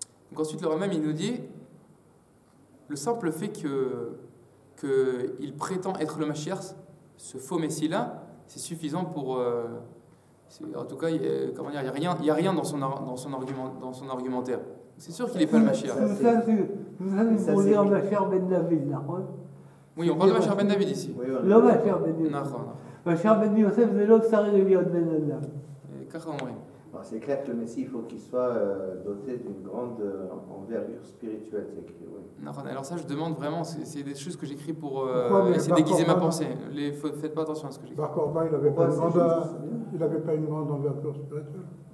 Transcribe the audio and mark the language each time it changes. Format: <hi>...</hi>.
<fr>Donc ensuite le Rambam il nous dit le simple fait qu'il prétend être le Mashiach, ce faux Messie là, c'est suffisant pour en tout cas il y a rien dans son argumentaire. C'est sûr qu'il n'est pas le Mashiach. Oui, on parle de Mashiach ben David ici.</fr> <he>לא Mashiach ben David. Mashiach ben Yosef זה לא צריך להיות בן אדם. ככה אומרים.</he> <fr>C'est clair que le Messie, il faut qu'il soit doté d'une grande envergure spirituelle. Oui. Alors ça, je demande vraiment, c'est des choses que j'écris pour essayer de déguiser ma pensée. Faites pas attention à ce que j'écris. Bar Korban, il n'avait pas une grande envergure spirituelle.</fr>